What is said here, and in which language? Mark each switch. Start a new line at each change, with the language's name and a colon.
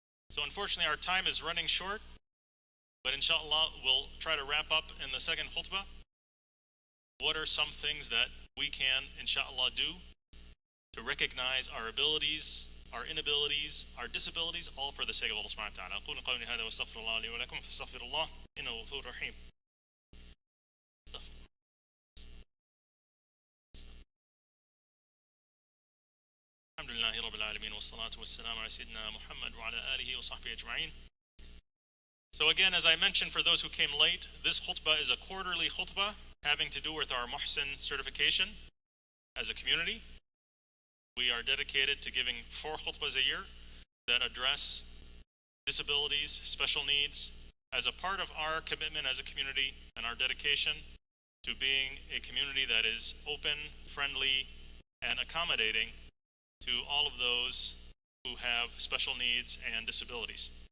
English: So unfortunately, our time is running short, but inshallah, we'll try to wrap up in the second khutbah. What are some things that we can, inshallah, do to recognize our abilities, our inabilities, our disabilities, all for the sake of Allah subhanahu wa ta'ala.
Arabic: أقول قولي هذا وأستغفر الله لي ولكم فاستغفر الله إنه غفور رحيم. الحمد لله رب العالمين والصلاة والسلام على سيدنا محمد وعلى آله وصحبه أجمعين.
English: So again, as I mentioned, for those who came late, this khutbah is a quarterly khutbah having to do with our Muhsin certification as a community. We are dedicated to giving 4 khutbahs a year that address disabilities, special needs, as a part of our commitment as a community and our dedication to being a community that is open, friendly, and accommodating to all of those who have special needs and disabilities.